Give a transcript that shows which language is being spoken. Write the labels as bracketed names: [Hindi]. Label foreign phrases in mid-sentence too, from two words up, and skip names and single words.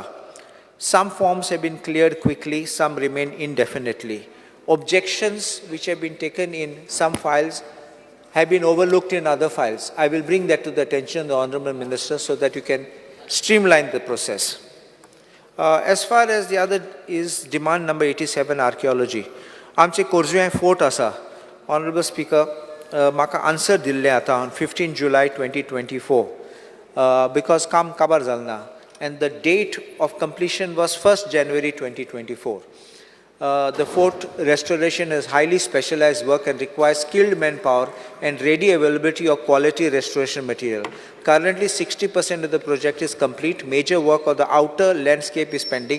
[English] Some forms have been cleared quickly, some remain indefinitely. Objections which have been taken in some files have been overlooked in other files. I will bring that to the attention of the Honourable Minister so that you can streamline the process. As far as the other is demand number 87, archaeology. [Konkani] आमचे कोरजुवें fort asa. [English] Honourable Speaker, [Konkani] म्हाका answer दिल्ले आता [English] on 15 July 2024 because [Konkani] काम काबार जालना. [English] And the date of completion was 1st January 2024. The fort restoration is highly specialized work and requires skilled manpower and ready availability of quality restoration material. Currently, 60% of the project is complete. Major work of the outer landscape is pending.